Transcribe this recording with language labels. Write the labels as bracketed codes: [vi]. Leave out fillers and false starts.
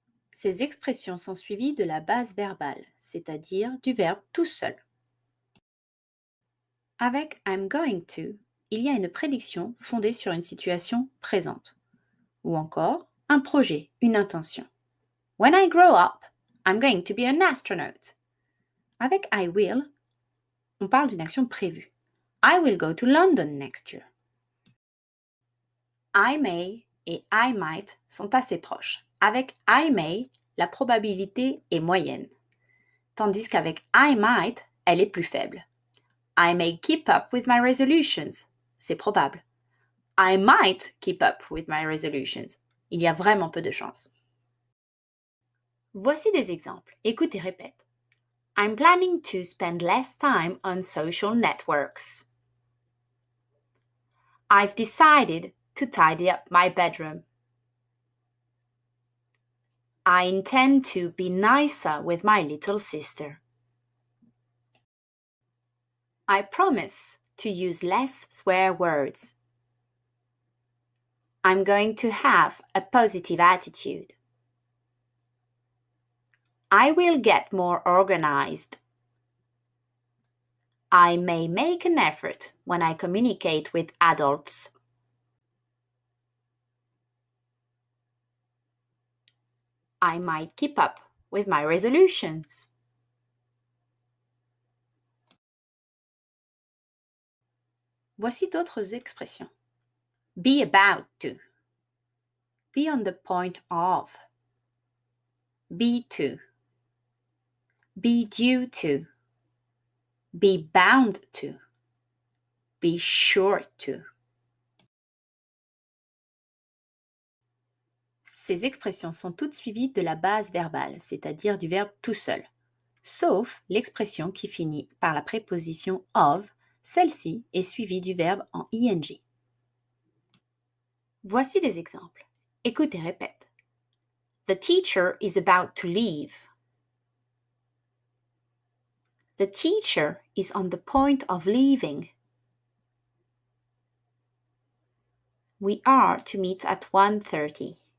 [fr] Ces expressions sont suivies de la base verbale, c'est-à-dire du verbe tout seul. Avec I'm going to, il y a une prédiction fondée sur une situation présente. Ou encore, un projet, une intention. [en] When I grow up, I'm going to be an astronaut. [fr] Avec I will, on parle d'une action prévue. [en] I will go to London next year. [fr] I may et I might sont assez proches. Avec I may, la probabilité est moyenne. Tandis qu'avec I might, elle est plus faible. [en] I may keep up with my resolutions. C'est probable. I might keep up with my resolutions. [fr] Il y a vraiment peu de chances. Voici des exemples. Écoute et répète. [en] I'm planning to spend less time on social networks. I've decided to tidy up my bedroom. I intend to be nicer with my little sister. I promise to use less swear words. I'm going to have a positive attitude. I will get more organized. I may make an effort when I communicate with adults. I might keep up with my resolutions. [fr] Voici d'autres expressions. [en] Be about to. Be on the point of. Be to. Be due to. Be bound to. Be sure to. [fr] Ces expressions sont toutes suivies de la base verbale, c'est-à-dire du verbe tout seul, sauf l'expression qui finit par la préposition of, celle-ci est suivie du verbe en ing. Voici des exemples. Écoute et répète. [en] The teacher is about to leave. The teacher is on the point of leaving. We are to meet at 1:30.